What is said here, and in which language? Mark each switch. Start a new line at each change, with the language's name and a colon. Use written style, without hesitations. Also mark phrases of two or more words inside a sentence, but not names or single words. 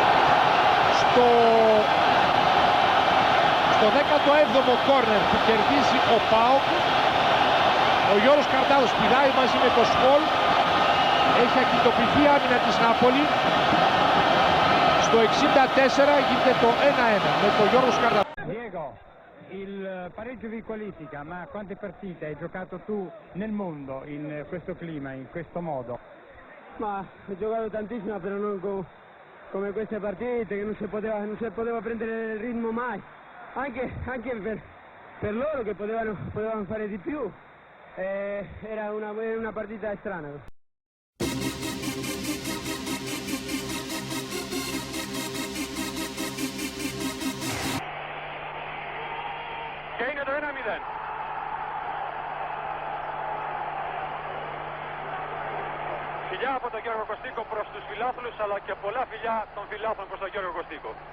Greek: Στο 17ο κόρνερ που κερδίζει ο ΠΑΟΚ, ο Γιώργος Καρτάδος πηδάει μαζί με το Σκολ. Έχει ακινητοποιηθεί άμυνα της Νάπολη. Στο 64 γίνεται το 1-1 με τον Γιώργο Σκαρτάδο.
Italian: Diego, il pareggio di qualifica, ma quante partite hai giocato tu nel mondo in questo clima, in questo modo? Ma ho giocato tantissimo, però non come queste partite che non si poteva prendere il ritmo mai, anche per loro che potevano fare di più, era una partita strana.
Greek: Και είναι το 1-0. Φιλιά από τον Γιώργο Κωστίκο προς τους φιλάθλους, αλλά και πολλά φιλιά των φιλάθλων προς τον Γιώργο Κωστίκο.